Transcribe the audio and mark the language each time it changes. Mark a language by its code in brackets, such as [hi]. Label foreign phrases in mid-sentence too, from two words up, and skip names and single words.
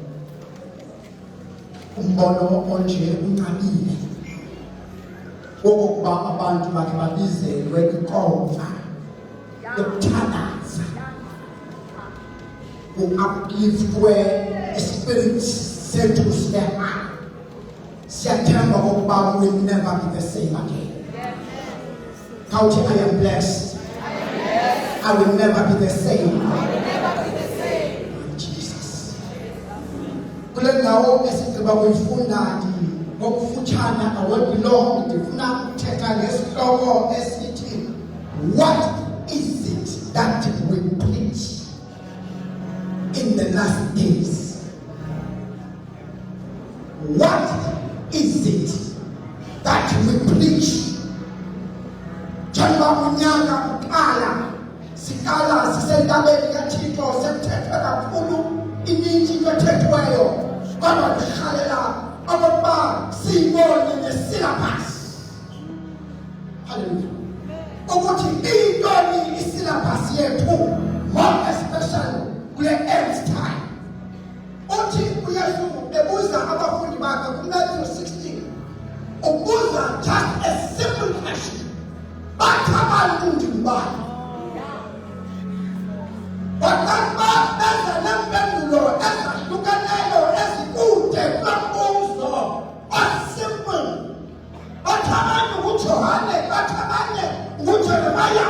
[xh] Umbono onje unqabile wokuba abantu bakhe babizelwe inkomfa yokuthandaza upliftwe spirit sethu siyaha siyathemba ukuba [en] we will never be the same again. Count, I am blessed. I will never be the same. Jesus. [xh] Kule ndawo esigqiba kuyifunda ngokufutshana awebelong ndifuna ukuthetha ngesihloko esithi [en] what is it that we preach in the last days? What is it that we preach? [xh] Njengoba unyaka uqala sikala sisentabeni kaThixo sekuthetha kakhulu iningi kwethethweyo kodwa ndikhalela okokuba siyibone ngesyllabus. Hallelujah. Ukuthi intoni isyllabus yethu [en] more especially [xh] kule [en] end time. [xh] Uthi uYesu ebuza abafundi bakhe kuMatthew 16 ubuza [en] just a simple question. [xh] Bathi abantu ndibani? Wakamba benza nempendulo ezahlukeneyo ezikude kulombuzo osimple. Bathi abantu nguJohane, bathi abanye nguJeremiya.